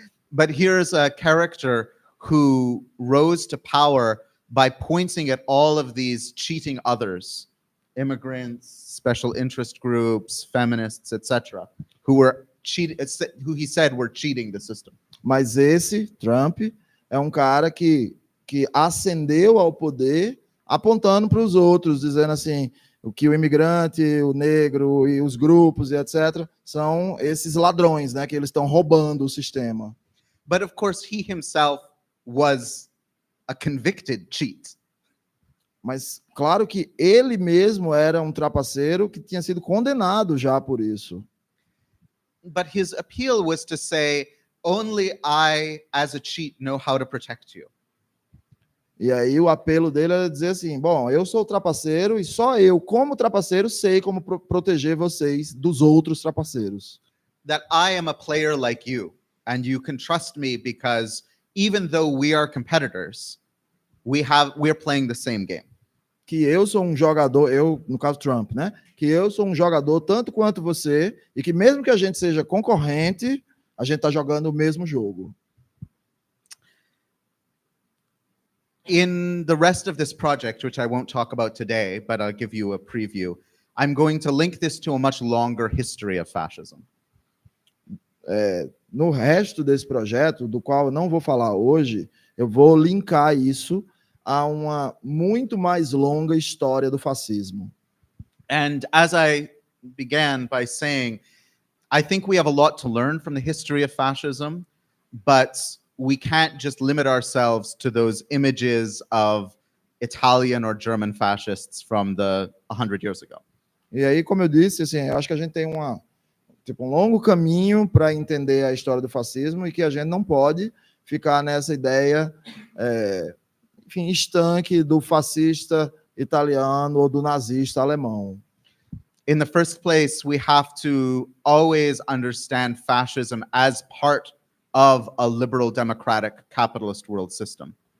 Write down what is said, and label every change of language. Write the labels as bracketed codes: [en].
[en] But here's a character who rose to power by pointing at all of these cheating others, immigrants, special interest groups, feminists, etc., who he said were cheating the system. [pt] Mas esse, Trump, é um cara que ascendeu ao poder apontando para os outros, dizendo assim, o que o imigrante, o negro e os grupos e etc. são esses ladrões, né, que eles estão roubando o sistema. [en] But of course he himself was a convicted cheat. [pt] Mas claro que ele mesmo era um trapaceiro que tinha sido condenado já por isso. [en] But his appeal was to say, only I, as a cheat, know how to protect you. [pt] E aí o apelo dele era dizer assim, bom, eu sou trapaceiro e só eu, como trapaceiro, sei como proteger vocês dos outros trapaceiros. [en] That I am a player like you, and you can trust me because even though we are competitors, we're playing the same game. [pt] Que eu sou um jogador, no caso Trump, né? Que eu sou um jogador tanto quanto você e que mesmo que a gente seja concorrente, a gente está jogando o mesmo jogo. [en] In the rest of this project, which I won't talk about today, but I'll give you a preview, I'm going to link this to a much longer history of fascism. [pt] No resto desse projeto, do qual eu não vou falar hoje, eu vou linkar isso a uma muito mais longa história do fascismo. [en] And as I began by saying, I think we have a lot to learn from the history of fascism, but we can't just limit ourselves to those images of Italian or German fascists from 100 years ago. [pt] E aí, como eu disse, assim, eu acho que a gente tem um longo caminho para entender a história do fascismo e que a gente não pode ficar nessa ideia, estanque do fascista italiano ou do nazista alemão. [en] In the first place, we have to always understand fascism as part of a liberal, democratic, capitalist world system.